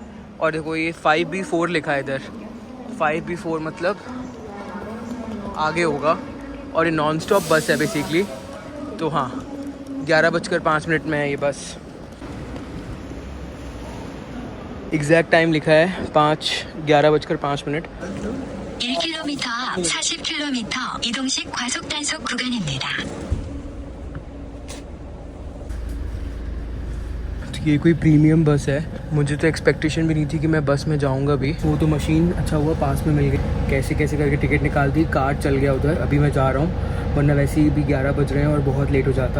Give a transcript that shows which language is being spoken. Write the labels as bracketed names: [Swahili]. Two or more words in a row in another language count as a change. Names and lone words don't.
[Hindi] और देखो ये 5B4 लिखा है इधर, 5B4 मतलब आगे होगा। और ये [English] non stop bus [Hindi] है बेसिकली। तो हाँ 11:05 में है ये बस। [English] exact time [Hindi] लिखा है 11:05। [Korean] 1km 앞 40km 이동식 과속 단속 구간입니다. [Hindi] ये कोई [English] premium bus [Hindi] है, मुझे तो एक्सपेक्टेशन भी नहीं थी कि मैं बस में जाऊंगा भी। वो तो मशीन अच्छा हुआ पास में मिल गई, कैसे कैसे करके टिकट निकाल दी, कार्ड चल गया उधर। अभी मैं जा रहा हूँ, वरना वैसे ही भी 11 बज रहे हैं और बहुत लेट हो जाता।